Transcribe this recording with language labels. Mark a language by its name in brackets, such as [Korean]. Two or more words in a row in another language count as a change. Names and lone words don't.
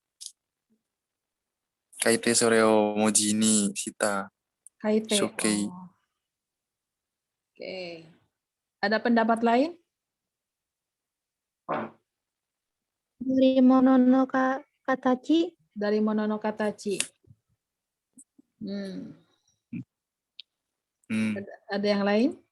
[Japanese] 書いてそれを文字にした Kaite. shokei. [Indonesian] Oh. Oke. Ada pendapat lain? Dari Monono Katachi. Dari Mononoke-tachi. Ada yang lain?